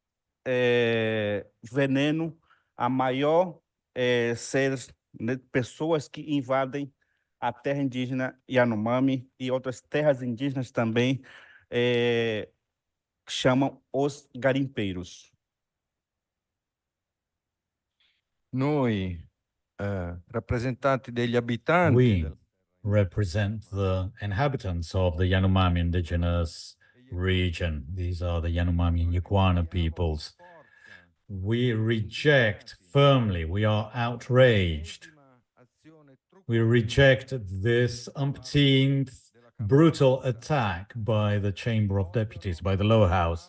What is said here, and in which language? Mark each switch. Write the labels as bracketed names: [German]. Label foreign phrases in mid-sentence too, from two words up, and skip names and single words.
[Portuguese] veneno, a maior seres, né, pessoas que invadem a terra indígena Yanomami e outras terras indígenas também, que chamam os garimpeiros. [Italian] noi, rappresentanti degli abitanti, [English] We represent the inhabitants of the Yanomami indigenous region. These are the Yanomami and Yukwana peoples. We reject firmly, we are outraged. We reject this umpteenth brutal attack by the Chamber of Deputies, by the lower house.